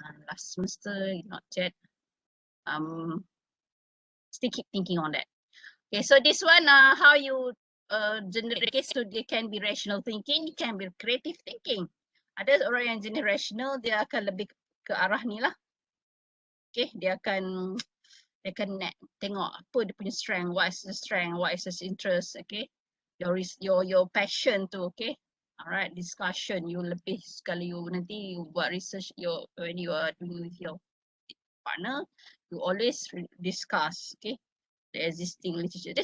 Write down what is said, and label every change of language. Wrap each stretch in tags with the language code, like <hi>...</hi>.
<en>Last semester not yet, still keep thinking on that. Okay, so this one how you generate case, so they can be rational thinking, it can be creative thinking.</en> <ms>Ada orang yang jenis rational, dia akan lebih ke arah ni lah.</ms> <en>Okay,</en> <ms>dia akan tengok apa dia punya</ms> <en>strength, what is the strength, what is his interest, okay. Your passion tu, okay. Alright, discussion, you</en> <ms>lebih sekali</ms> <en>you</en> <ms>nanti</ms> <en>you buat research, when you are doing with your partner, you always discuss, okay, the existing literature.</en>